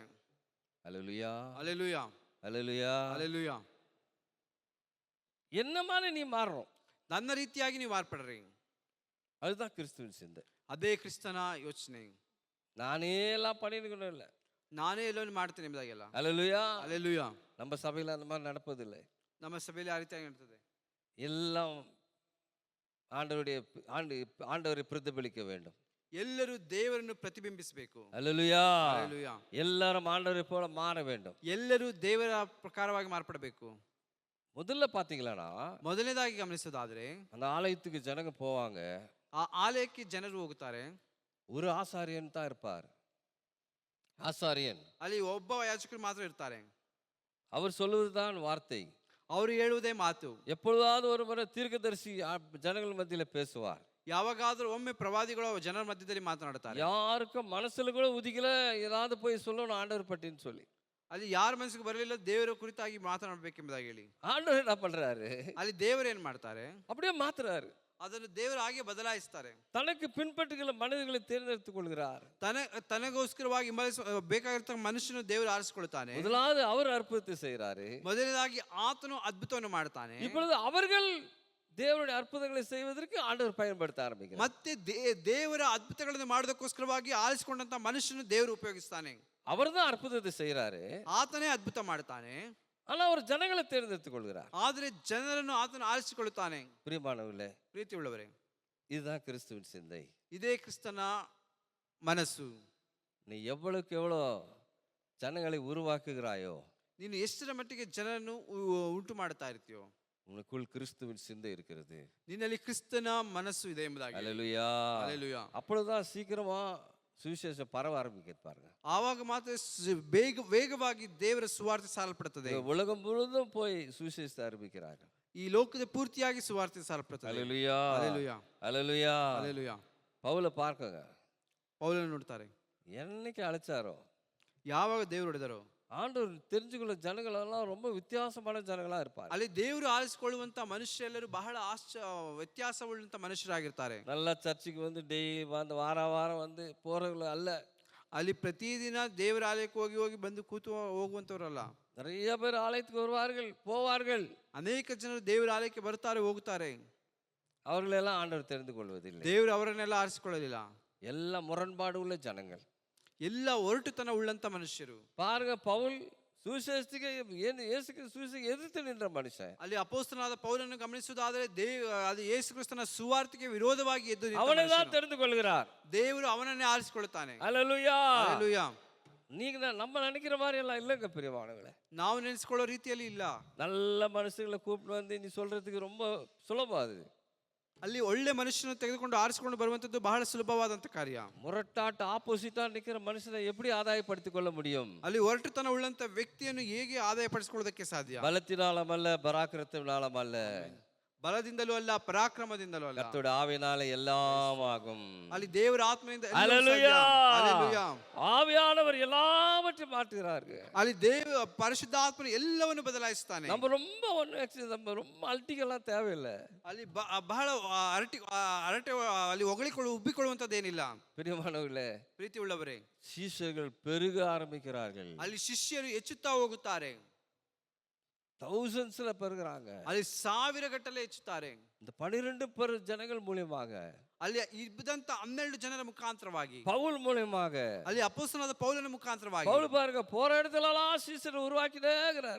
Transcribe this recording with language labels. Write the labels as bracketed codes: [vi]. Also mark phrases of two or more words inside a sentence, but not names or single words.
[ta] அல்லேலூயா, அல்லேலೂಯಾ, அல்லேலூயா, அல்லேலೂಯಾ. என்ன மாதிரி நீ மாறணும், [kn] ನನ್ನ ರೀತಿಯಾಗಿ ನೀವು ಮಾರ್ಪಡ್ರಿ. [ta] அதுதான் கிறிஸ்துவின் சிந்தை. [kn] ಅದೇ ಕ್ರಿಸ್ತನ ಯೋಚನೆ. [ta] நானே எல்லாம் பண்ணிருக்கணும் இல்ல, [kn] ನಾನೇ ಎಲ್ಲೋ ಮಾಡ್ತೇನೆ ಎಂಬುದಾಗೆಲ್ಲ. [ta] அல்லேலூயா. அல்லேலூயா. நம்ம சபையில அந்த மாதிரி நடப்பதில்லை. [kn] ನಮ್ಮ ಸಭೆಯಲ್ಲಿ ಆ ರೀತಿಯಾಗಿ ನಡೀತದೆ. [ta] எல்லாம் ஆண்டவரை பிரதிபலிக்க வேண்டும். [kn] ಎಲ್ಲರೂ ದೇವರನ್ನು ಪ್ರತಿಬಿಂಬಿಸಬೇಕು. [ta] அல்லேலூயா. அல்லேலூயா. எல்லாரும் ஆண்டவரை போல மாற வேண்டும். [kn] ಎಲ್ಲರೂ ದೇವರ ಪ್ರಕಾರವಾಗಿ ಮಾರ್ಪಡಬೇಕು. [ta] முதல்ல பாத்தீங்களா, [kn] ಮೊದಲನೇದಾಗಿ ಗಮನಿಸೋದಾದ್ರೆ [ta] அந்த ஆலயத்துக்கு ஜனங்க போவாங்க, [kn] ಆ ಆಲಯಕ್ಕೆ ಜನರು ಹೋಗುತ್ತಾರೆ. [ta] ஒரு ஆசாரியன் தான் இருப்பார். ஆசாரியன் [kn] ಅಲ್ಲಿ ಒಬ್ಬ ಯಾಜಕರು ಮಾತ್ರ ಇರ್ತಾರೆ. [ta] அவர் சொல்லுவதுதான் வார்த்தை. [kn] ಅವರು ಹೇಳುವುದೇ ಮಾತು. [ta] எப்பொழுதாவது ஒரு முறை தீர்க்கதரிசி ஜனங்கள் மத்தியில பேசுவார். [kn] ಯಾವಾಗಾದ್ರೂ ಒಮ್ಮೆ ಪ್ರವಾದಿಗಳು ಜನರ ಮಧ್ಯದಲ್ಲಿ ಮಾತನಾಡುತ್ತಾರೆ. [ta] யாருக்கும் மனசுல கூட உதிக்கல ஏதாவது போய் சொல்லணும் ஆண்டவர் பற்றின்னு சொல்லி. [kn] ಅಲ್ಲಿ ಯಾರ ಮನಸ್ಸಿಗೆ ಬರಲಿಲ್ಲ ದೇವರ ಕುರಿತಾಗಿ ಮಾತನಾಡಬೇಕೆಂಬುದಾಗಿ ಹೇಳಿ. [ta] ஆண்டவர் என்ன பண்றாரு? [kn] ಅಲ್ಲಿ ದೇವರು ಏನ್ ಮಾಡ್ತಾರೆ? [ta] அப்படியே மாத்துறாரு. [kn] ಅದನ್ನು ದೇವರು ಹಾಗೆ ಬದಲಾಯಿಸ್ತಾರೆ. [ta] தனக்கு பின்பற்றுகிற மனிதர்களை தேர்ந்தெடுத்துக் கொள்கிறார். [kn] ತನಗೋಸ್ಕರವಾಗಿ ಬೇಕಾಗಿರ್ತಕ್ಕ ಮನುಷ್ಯನು ದೇವರು ಆರಿಸಿಕೊಳ್ತಾನೆ. [ta] முதலாவது அவர் அற்புதத்தை செய்கிறாரு. [kn] ಮೊದಲನೇದಾಗಿ ಆತನು ಅದ್ಭುತವನ್ನು ಮಾಡ್ತಾನೆ. [ta] இப்பொழுது அவர்கள் தேவனுடைய அற்புதங்களை செய்வதற்கு ஆண்டவர் பயன்படுத்த ஆரம்பிக்கிறார். [kn] ಮತ್ತೆ ದೇವರ ಅದ್ಭುತಗಳನ್ನು ಮಾಡೋದಕ್ಕೋಸ್ಕರವಾಗಿ ಆರಿಸಿಕೊಂಡಂತ ಮನುಷ್ಯನು ದೇವರು ಉಪಯೋಗಿಸ್ತಾನೆ. [ta] அவர்தான் அற்புதத்தை செய்யறாரு, [kn] ಆತನೇ ಅದ್ಭುತ ಮಾಡ್ತಾನೆ. [ta] ஆனா அவர் ஜனங்களை தேர்ந்தெடுத்துக் கொள்கிறார். [kn] ಆದ್ರೆ ಜನರನ್ನು ಆತನು ಆರಿಸಿಕೊಳ್ಳುತ್ತಾನೆ. [ta] பிரியமானவர்களே, [kn] ಪ್ರೀತಿ ಉಳ್ಳವರೇ, [ta] இதுதான் கிறிஸ்துவின் சிந்தை. [kn] ಇದೇ ಕ್ರಿಸ್ತನ ಮನಸ್ಸು. [ta] நீ எவ்வளவுக்கு எவ்வளோ ஜனங்களை உருவாக்குகிறாயோ, [kn] ನೀನು ಎಷ್ಟರ ಮಟ್ಟಿಗೆ ಜನರನ್ನು ಉಂಟು ಮಾಡ್ತಾ ಇರ್ತೀಯೋ, [ta] உனக்குள் கிறிஸ்துவின் சிந்தை இருக்கிறது. [kn] ನಿನ್ನಲ್ಲಿ ಕ್ರಿಸ್ತನ ಮನಸ್ಸು ಇದೆ ಎಂಬುದಾಗಿ. [ta] அல்லேலூயா, அல்லேலூயா. அப்பொழுதுதான் சீக்கிரமா சுவிசேஷம் பரவ ஆரம்பிக்க பாருங்க. [kn] ಆವಾಗ ಮಾತ್ರ ವೇಗವಾಗಿ ದೇವರ ಸುವಾರ್ತೆ ಸಾರಲ್ಪಡುತ್ತದೆ. [ta] உலகம் முழுவதும் போய் சுவிசேஷத்தை ஆரம்பிக்கிறாங்க. [kn] ಈ ಲೋಕದ ಪೂರ್ತಿಯಾಗಿ ಸುವಾರ್ತೆ ಸಾರಲ್ಪಡುತ್ತದೆ. [ta] அல்லேலூயா, அல்லேலூயா, அல்லேலூயா, அல்லேலூயா. பவுலை பார்க்கங்க. [kn] ಪೌಲನನ್ನು ನೋಡ್ತಾರೆ. [ta] என்னைக்கு அழைச்சாரோ, [kn] ಯಾವಾಗ ದೇವರು ಹೊಡೆದರೋ, [ta] ஆண்டவர் தெரிஞ்சுக்கொள்ள ஜனங்கள் எல்லாம் ரொம்ப வித்தியாசமான ஜனங்களா இருப்பார். [kn] ಅಲ್ಲಿ ದೇವರು ಆರಿಸಿಕೊಳ್ಳುವಂತ ಮನುಷ್ಯರೆಲ್ಲರೂ ಬಹಳ ವ್ಯತ್ಯಾಸವುಳ್ಳಂತ ಮನುಷ್ಯರಾಗಿರ್ತಾರೆ. [ta] நல்லா சர்ச்சுக்கு வந்து டெய்லி வந்து வாரம் வந்து போறவங்க அல்ல. [kn] ಅಲ್ಲಿ ಪ್ರತಿದಿನ ದೇವರ ಆಲಯಕ್ಕೆ ಹೋಗಿ ಹೋಗಿ ಬಂದು ಕೂತು ಹೋಗುವಂತವರಲ್ಲ. [ta] நிறைய பேர் ஆலயத்துக்கு வருவார்கள், போவார்கள். [kn] ಅನೇಕ ಜನರು ದೇವರ ಆಲಯಕ್ಕೆ ಬರ್ತಾರೆ, ಹೋಗುತ್ತಾರೆ. [ta] அவர்களெல்லாம் ஆண்டவர் தெரிந்து கொள்வதில்லை. [kn] ದೇವರು ಅವರನ್ನೆಲ್ಲ ಆರಿಸಿಕೊಳ್ಳಲಿಲ್ಲ. [ta] ಎಲ್ಲ முரண்பாடு உள்ள ஜனங்கள், [kn] ಎಲ್ಲ ಒರಟುತನ ಉಳ್ಳಂತ ಮನುಷ್ಯರು. [ta] பாருங்க, பவுல் சுவிசேஷத்துக்கு இயேசுக்கு சுவிசேஷம் எதிர்த்து நின்ற மனுஷன். [kn] ಅಲ್ಲಿ ಅಪೊಸ್ತಲನಾದ ಪೌಲನನ್ನು ಗಮನಿಸುವುದಾದರೆ ಅದು ಯೇಸು ಕ್ರಿಸ್ತನ ಸುವಾರ್ತೆಗೆ ವಿರೋಧವಾಗಿ ಎದ್ದು [ta] அவனை தான் தெரிந்து கொள்கிறார். [kn] ದೇವರು ಅವನನ್ನೇ ಆರಿಸಿಕೊಳ್ಳುತ್ತಾನೆ. [ta] அல்லேலூயா, அல்லேலூயா. நீங்க நம்ம நினைக்கிற மாதிரி எல்லாம் இல்லைங்க பிரியமானவர்களே. [kn] ನಾವು ನೆನೆಸಿಕೊಳ್ಳೋ ರೀತಿಯಲ್ಲಿ ಇಲ್ಲ. [ta] நல்ல மனுஷங்களை கூப்பிட்டு வந்து நீ சொல்றதுக்கு ரொம்ப சுலபம். அது [kn] ಅಲ್ಲಿ ಒಳ್ಳೆ ಮನುಷ್ಯನ ತೆಗೆದುಕೊಂಡು ಆರಿಸಿಕೊಂಡು ಬರುವಂತದ್ದು ಬಹಳ ಸುಲಭವಾದಂತ ಕಾರ್ಯ. [ta] முரட்டாட்டு ஆப்போசிட்டா நிக்கிற மனுஷனை எப்படி ஆதாயப்படுத்திக் கொள்ள முடியும்? [kn] ಅಲ್ಲಿ ಒರಟುತನ ಉಳ್ಳಂತ ವ್ಯಕ್ತಿಯನ್ನು ಹೇಗೆ ಆದಾಯಪಡಿಸಿಕೊಳ್ಳೋದಕ್ಕೆ ಸಾಧ್ಯ? [ta] பலத்தினாலும் அல்ல, பராக்கிரத்தினாலும் அல்ல, [kn] ಬಲದಿಂದಲೂ ಅಲ್ಲ, ಪರಾಕ್ರಮದಿಂದಲೂ ಅಲ್ಲ, [ta] கர்த்தருடைய ஆவியினாலே எல்லாம் ஆகும். [kn] ಅಲ್ಲಿ ದೇವರ ಆತ್ಮನಿಂದ [ta] அல்லேலூயா, அல்லேலೂಯಾ. ஆவியானவர் எல்லாவற்றையும் மாற்றுகிறார்கள். [kn] ಅಲ್ಲಿ ಪರಿಶುದ್ಧಾತ್ಮನು ಎಲ್ಲವನ್ನು ಬದಲಾಯಿಸುತ್ತಾನೆ. [ta] நம்ம ரொம்ப ಅಲ್ಟಿಗೆಲ್ಲ தேவையில்லை. [kn] ಅಲ್ಲಿ ಬಹಳ ಹರಟೆ ಅಲ್ಲಿ ಉಬ್ಬಿಕೊಳ್ಳುವಂತದ್ದೇನಿಲ್ಲ. [ta] பிரியமானவர்களே, [kn] ಪ್ರೀತಿ ಉಳ್ಳವರೇ, [ta] சீஷர்கள் பெருக ஆரம்பிக்கிறார்கள். [kn] ಅಲ್ಲಿ ಶಿಷ್ಯರು ಹೆಚ್ಚುತ್ತಾ ಹೋಗುತ್ತಾರೆ. [ta] தௌசண்ட்ஸ்ல பெருகிறாங்க. [kn] ಅಲ್ಲಿ ಸಾವಿರ ಗಟ್ಟಲೆ ಹೆಚ್ಚುತ್ತಾರೆ. [ta] இந்த 12 ஜனங்கள் மூலமாக, [kn] ಅಲ್ಲಿ ಇದ್ದಂತ 12 ಜನರ ಮುಖಾಂತರವಾಗಿ, [ta] பவுல் மூலமாக, [kn] ಅಲ್ಲಿ ಅಪೊಸ್ತಲನಾದ ಪೌಲನ ಮುಖಾಂತರವಾಗಿ, [ta] பவுல் பாருங்க போற இடத்துலலாம் சீஷரை உருவாக்கிட்டே இருக்கிறார்.